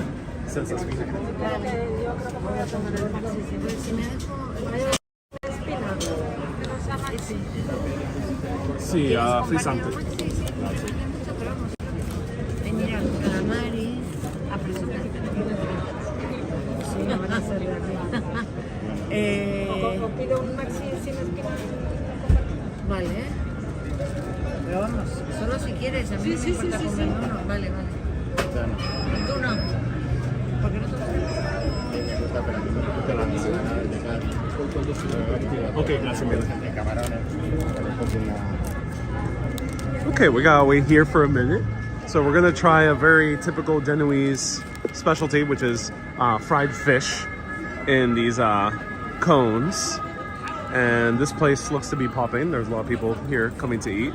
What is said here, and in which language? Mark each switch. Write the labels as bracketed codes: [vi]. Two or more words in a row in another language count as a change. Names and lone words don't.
[it] Senza spine. Sì, frizzante. Grazie. Calamari. Ha preso sì, [es] no, van a ser pido un maxi sin espinaca. Vale. Pero vamos, solo si quieres, a mí no me importa comer uno. Vale, vale. Tú no. ¿Por qué no te [it] Ok, grazie mille. [en] Okay, we gotta wait here for a minute. So we're gonna try a very typical Genoese specialty, which is fried fish in these cones. And this place looks to be popping. There's a lot of people here coming to eat.